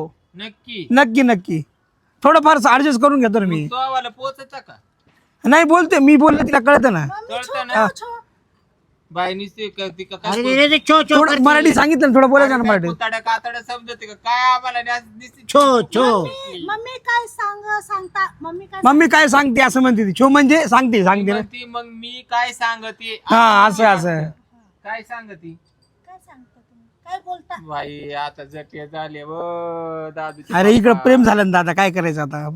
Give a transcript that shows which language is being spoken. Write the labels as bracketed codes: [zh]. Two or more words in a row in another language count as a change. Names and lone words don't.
[mr] नक्की. नक्की नक्की. थोडंफार ऍडजस्ट करून घेतो ना मी. तुझ्यावाला पोचत का. नाही बोलते मी, बोललं तिला कळतं ना. [gu] મમ્મી [mr] कळतं [gu] છોકરો [mr] ना. [gu] છો. [mr] बाईनी ते करते का अरे काय. रे रे छो छो थोडं मराठी सांगितलं ना, थोडं बोलायचं ना मराठी. कुताड्या कातड्या समजते का काय आम्हाला नुसती छो छो. મમ્મી काय सांगता मम्मी काय मम्मी काय सांगते असं म्हणते ती. छो म्हणजे सांगते सांगते ना. म्हणती, मग मी काय सांगते. हा असं असं. काय सांगती. काय सांगता तुम्ही काय बोलता? बाई आता जटे झाले व दादू. अरे इकडं प्रेम झालं ना दादा, काय करायचं आता.